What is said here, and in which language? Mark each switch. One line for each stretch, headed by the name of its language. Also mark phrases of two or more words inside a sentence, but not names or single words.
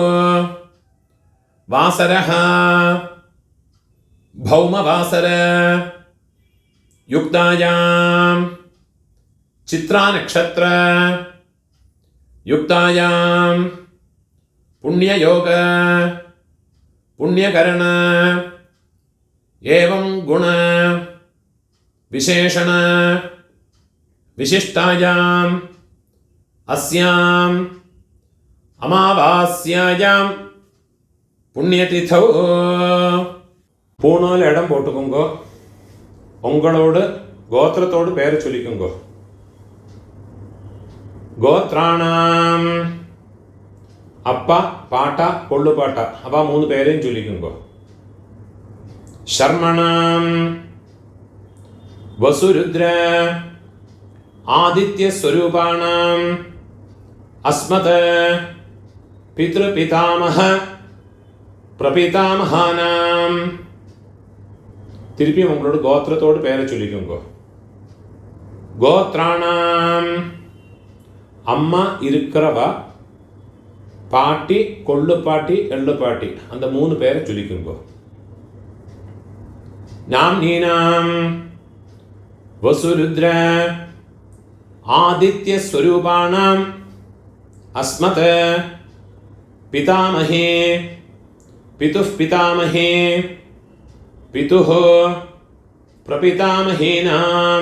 Sanskrit: वासरः भौमवासर युक्तायां चित्रानक्षत्र युक्तायां पुण्ययोग पुण्यकरण एवं गुण विशेषण विशिष्टायाम् अस्याम् अमावास्यायां पुण्यतिथौ
Tamil: பூணால் இடம் போட்டுக்கோங்கோ. உங்களோட கோத்திரத்தோடு பேரை சொல்லிக்கோங்கோ. கோத்ராணாம் அப்பா பாட்டா கொள்ளு பாட்டா அப்பா 3 பேரையும் சொல்லிக்கோங்கோ.
Sanskrit: शर्मणां वसुरुद्र आदित्य स्वरूपाणां अस्मत् पितृपितामह प्रपितामहानां
Tamil: திருப்பி உங்களோட கோத்திரத்தோடு பேரை சொல்லிக்கோங்க. கோத்ராணாம் அம்மா இருக்கிறவா பாட்டி, கொள்ளுப்பாட்டி, எள்ளுப்பாட்டி அந்த 3 பேரை சொல்லிக்குங்கோ.
Sanskrit: नाम्नीनां वसुरुद्र आदित्य स्वरूपाणां अस्मत् पितामहे पितुः पितामहे पितुः प्रपितामहीनाम्.